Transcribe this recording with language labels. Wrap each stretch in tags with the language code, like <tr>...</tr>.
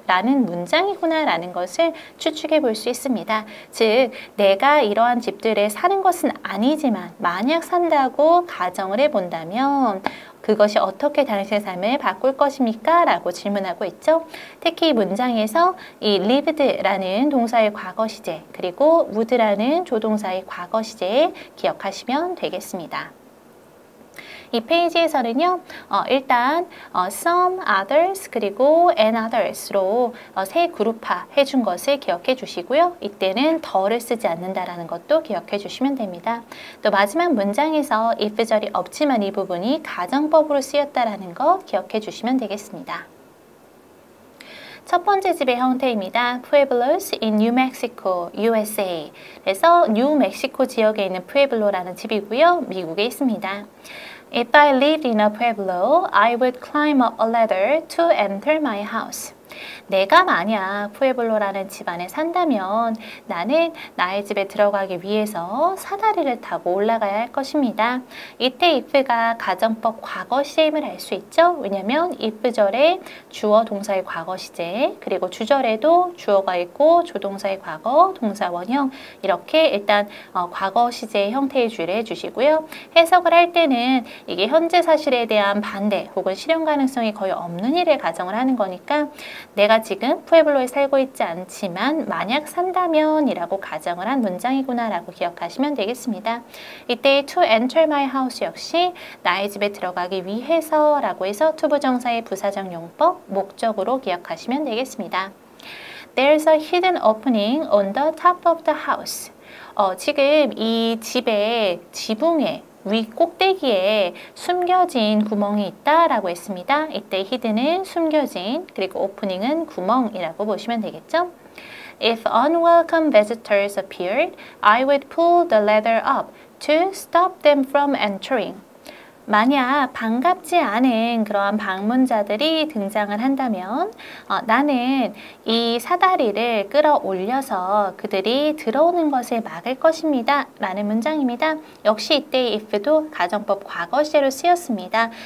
<ko>라는 문장이구나 라는 것을 추측해 볼 수 있습니다. 즉, 내가 이러한 집들에 사는 것은 아니지만 만약 산다고 가정을 해본다면 그것이 어떻게 당신의 삶을 바꿀 것입니까? 라고 질문하고 있죠. 특히 이 문장에서 이 lived라는 동사의 과거 시제 그리고 would라는 조동사의 과거 시제 기억하시면 되겠습니다. 이 페이지에서는요, 일단 some, others, 그리고 and others로 3그룹화 해준 것을 기억해 주시고요. 이때는 더를 쓰지 않는다라는 것도 기억해 주시면 됩니다. 또 마지막 문장에서 if절이 없지만 이 부분이 가정법으로 쓰였다라는 것 기억해 주시면 되겠습니다. 첫 번째 집의 형태입니다.</ko> <en>Pueblos in New Mexico, USA.</en> <ko>그래서 뉴멕시코 지역에 있는 푸에블로라는 집이고요. 미국에 있습니다.</ko> <en>If I lived in a pueblo, I would climb up a ladder to enter my house.</en> <ko>내가 만약 푸에블로라는 집 안에 산다면 나는 나의 집에 들어가기 위해서 사다리를 타고 올라가야 할 것입니다. 이때 if가 가정법 과거 시제임을 알 수 있죠. 왜냐하면 if절에 주어 동사의 과거 시제 그리고 주절에도 주어가 있고 조동사의 과거 동사 원형 이렇게 일단 과거 시제 형태의 주의를 해주시고요. 해석을 할 때는 이게 현재 사실에 대한 반대 혹은 실현 가능성이 거의 없는 일을 가정을 하는 거니까 내가 지금 푸에블로에 살고 있지 않지만 만약 산다면 이라고 가정을 한 문장이구나 라고 기억하시면 되겠습니다. 이때 to enter my house 역시 나의 집에 들어가기 위해서 라고 해서 투부정사의 부사적 용법, 목적으로 기억하시면 되겠습니다.</ko> <en>There's a hidden opening on the top of the house.</en> <ko>지금 이 집의 지붕에 위 꼭대기에 숨겨진 구멍이 있다라고 했습니다. 이때 hidden은 숨겨진 그리고 opening은 구멍이라고 보시면 되겠죠.</ko> <en>If unwelcome visitors appeared, I would pull the ladder up to stop them from entering.</en> <ko>만약 반갑지 않은 그러한 방문자들이 등장을 한다면 나는 이 사다리를 끌어올려서 그들이 들어오는 것을 막을 것입니다. 라는 문장입니다. 역시 이때 if도 가정법 과거 시제로 쓰였습니다.</ko>